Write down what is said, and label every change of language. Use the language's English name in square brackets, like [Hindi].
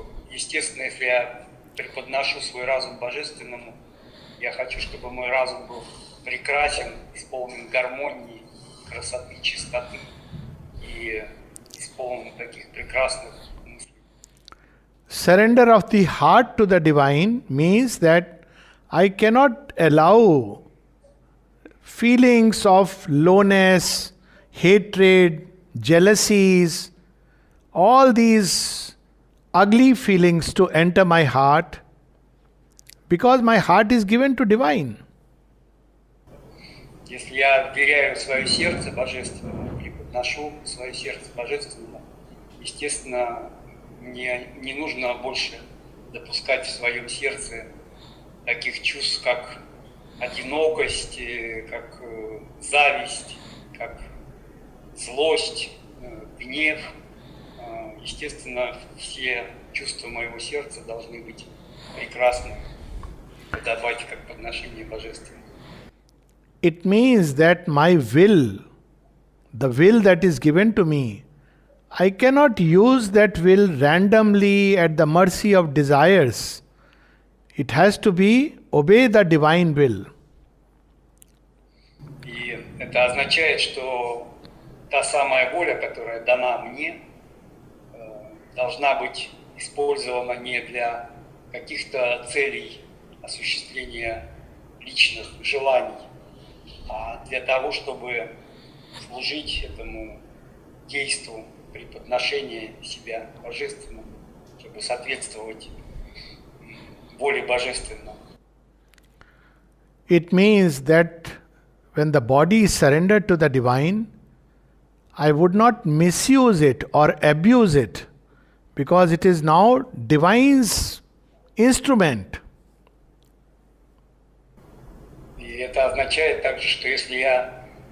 [Russian] Естественно, если я преподношу свой разум Божественному, я хочу, чтобы мой разум был прекрасен, исполнен гармонии, красоты, чистоты и исполнен таких прекрасных мыслей. [English] Surrender of the heart to the divine means that I cannot allow feelings of lowness, hatred, jealousies, all these ugly feelings to enter my heart, because my heart is given to divine. [Russian] Если я вверяю свое сердце Божественному и подношу свое сердце Божественному, естественно, мне не нужно больше допускать в своем сердце таких чувств, как одинокость, как зависть, как злость, гнев. Естественно, все чувства моего сердца должны быть прекрасны, подавать как подношение Божественному. [English] It means that my will, the will that is given to me, I cannot use that will randomly at the mercy of desires. It has to be obey the divine will. [Russian] И это означает, что та самая воля, которая дана мне, должна быть использована не для каких-то целей осуществления личных желаний, а для того, чтобы служить этому действу при подношении себя Божественному, чтобы соответствовать воле Божественному. [English] It means that when the body is surrendered to the divine, I would not misuse it or abuse it, because it is now divine's instrument. [Russian] И это означает также, что если я